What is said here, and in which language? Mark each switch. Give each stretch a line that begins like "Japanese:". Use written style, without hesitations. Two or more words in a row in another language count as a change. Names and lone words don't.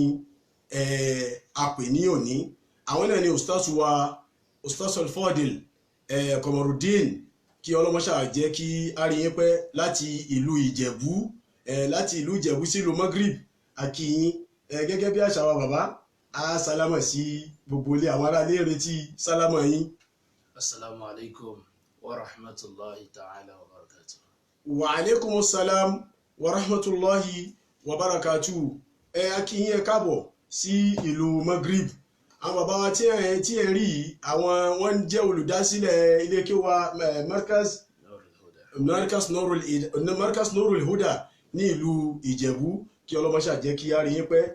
Yoruba: a pè ní òní àwọn náà ni Ustaz Al-Fadil Komarudeen kí ọlọ́mọṣà jẹ́ kí a rí yín pẹ́ láti ìlú Ìjẹ̀bú sí ìlú Maghrib akíyín gẹ́gẹ́ bí àṣà wa bàbá a sálámà sí gbogbo ilé àwọn aráalé retí sálámà yín.
Arabic: السلام عليكم ورحمة الله تعالى وبركاته. وعليكم السلام ورحمة الله وبركاته.
Yoruba: Akíyín ẹ káàbọ̀ sí ìlú Maghrib. Àwọn bàbá wa tí ẹ rí wọ́n jẹ́ olùdásílẹ̀ ilé kéwà Markaz Nurul Huda ní ìlú Ìjẹ̀bú kí ọlọ́mọṣà jẹ́ kí a rí yín pẹ́.